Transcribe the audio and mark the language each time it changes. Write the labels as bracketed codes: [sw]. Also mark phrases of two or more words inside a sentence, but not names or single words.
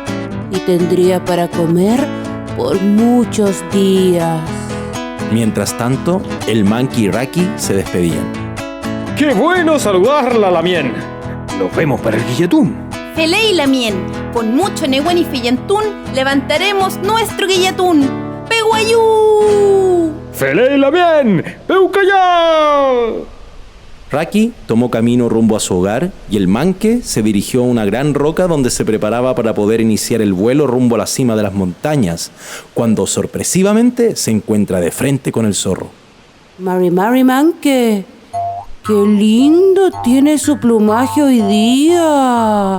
[es] Y tendría para comer por muchos días. Mientras tanto, el manqui y Raki se despedían. ¡Qué bueno saludarla, Lamien! Nos vemos para el guilletún. Felei Lamien, con mucho Nehuen y Fillentún, levantaremos nuestro guillatún. [arn] ¡Peguayú! ¡Felei Lamien! ¡Peucayá! [es] Raki tomó camino rumbo a su hogar y el manque se dirigió a una gran roca donde se preparaba para poder iniciar el vuelo rumbo a la cima de las montañas, cuando sorpresivamente se encuentra de frente con el zorro. Mari Manque, qué lindo tiene su plumaje hoy día.